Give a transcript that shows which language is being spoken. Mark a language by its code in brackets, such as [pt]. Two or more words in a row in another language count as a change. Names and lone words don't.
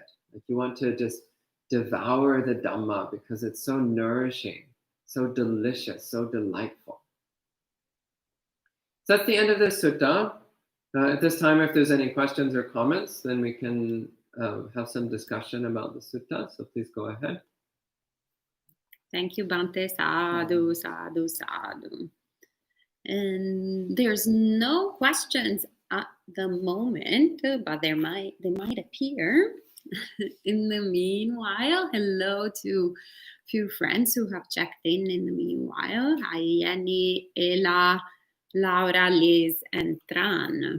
[en] Like you want to just devour the Dhamma because it's so nourishing, so delicious, so delightful. So that's the end of this sutta. At this time, if there's any questions or comments, then we can have some discussion about the sutta. So please go ahead. Thank you, [pi] Bhante. Sadhu, sadhu, sadhu. [en] And there's no questions at the moment, but they might appear. In the meanwhile, hello to a few friends who have checked in the meanwhile. Hi, Jenny, Ella, Laura, Liz, and Tran.